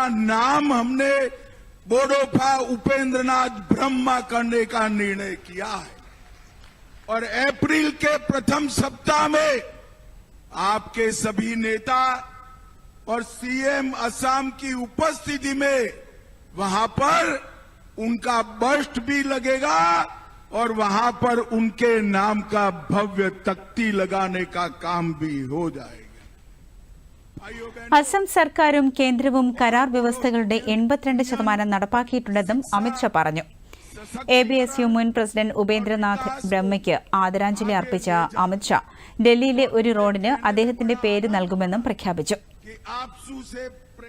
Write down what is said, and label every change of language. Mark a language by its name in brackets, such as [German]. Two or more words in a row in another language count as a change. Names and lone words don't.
[Hindi] नाम हमने बोडोपा उपेंद्रनाथ ब्रह्मा करने का निर्णय किया है और अप्रैल के प्रथम सप्ताह में आपके सभी नेता और सीएम असम की उपस्थिति में वहां पर उनका बस्ट भी लगेगा और वहां पर उनके नाम का भव्य तख्ती लगाने का काम भी हो जाएगा. [Malayalam] അസം സർക്കാരും കേന്ദ്രവും കരാർ വ്യവസ്ഥകളുടെ 82% നടപ്പാക്കിയിട്ടുണ്ടെന്നും അമിത് ഷാ പറഞ്ഞു. ABSU മുൻ പ്രസിഡന്റ് ഉപേന്ദ്രനാഥ് ബ്രഹ്മയ്ക്ക് ആദരാഞ്ജലി അർപ്പിച്ച അമിത് ഷാ ഡൽഹിയിലെ ഒരു റോഡിന് അദ്ദേഹത്തിന്റെ പേര് നൽകുമെന്നും പ്രഖ്യാപിച്ചു.